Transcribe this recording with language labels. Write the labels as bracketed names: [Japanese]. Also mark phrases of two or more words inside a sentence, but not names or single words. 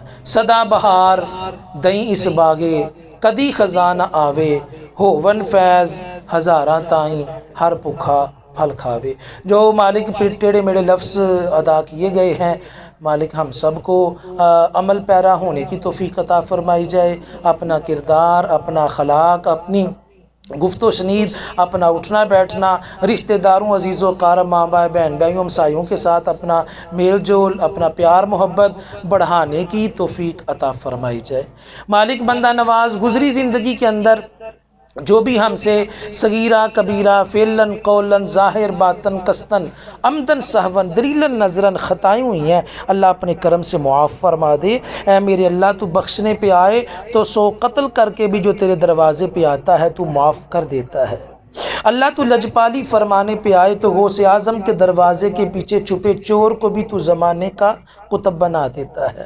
[Punjabi] سدا بہار دئیں اس باغے، کدی خزانہ آوے، ہو ون فیض ہزاراں تائیں، ہر بھکھا پھل کھاوے۔ [Urdu] جو مالک پھر ٹیڑے میڑے لفظ ادا کیے گئے ہیں، مالک ہم سب کو عمل پیرا ہونے کی توفیق عطا فرمائی جائے۔ اپنا کردار، اپنا اخلاق، اپنی گفت و شنید، اپنا اٹھنا بیٹھنا، رشتہ داروں، عزیز و اقارب، ماں باپ، بہن بھائیوں، ہمسایوں کے ساتھ اپنا میل جول، اپنا پیار محبت بڑھانے کی توفیق عطا فرمائی جائے۔ مالک بندہ نواز گزری زندگی کے اندر جو بھی ہم سے صغیرہ کبیرہ، فعلاً قولاً ظاہر باطن قصداً عمداً سہواً دلیلاً نظراً خطائیں ہوئی ہیں، اللہ اپنے کرم سے معاف فرما دے۔ اے میرے اللہ، تو بخشنے پہ آئے تو 100 قتل کر کے بھی جو تیرے دروازے پہ آتا ہے تو معاف کر دیتا ہے۔ اللہ تو لجپالی فرمانے پہ آئے تو غوث اعظم کے دروازے کے پیچھے چھپے چور کو بھی تو زمانے کا قطب بنا دیتا ہے۔